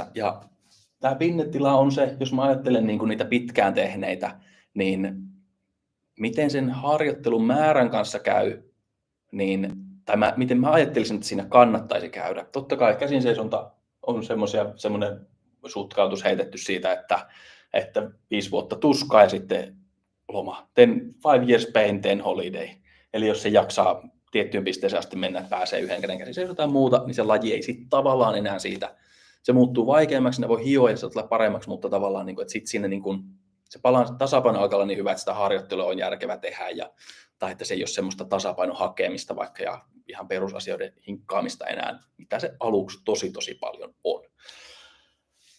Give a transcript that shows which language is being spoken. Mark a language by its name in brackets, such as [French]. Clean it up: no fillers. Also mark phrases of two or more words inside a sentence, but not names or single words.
[Finnish] Ja tämä pinnetila on se, jos mä ajattelen niin kuin niitä pitkään tehneitä, niin miten sen harjoittelun määrän kanssa käy, miten mä ajattelisin, että siinä kannattaisi käydä. Totta kai käsinseisonta on semmoinen sutkautus heitetty siitä, että 5 vuotta tuskaa ja sitten loma. [English] 5 years pain, 10 holiday. [Finnish] Eli jos se jaksaa tiettyyn pisteeseen asti mennä, että pääsee yhden käden käsinseisotaan muuta, niin se laji ei sitten tavallaan enää siitä. Se muuttuu vaikeammaksi, ne voi hioa ja se tulee paremmaksi, mutta tavallaan, niin kuin, että sitten sinne niin kuin, se tasapaino alkaa olla niin hyvä, että sitä harjoittelua on järkevä tehdä, tai että se ei ole semmoista tasapainon hakemista vaikka ja ihan perusasioiden hinkkaamista enää, mitä se aluksi tosi paljon on.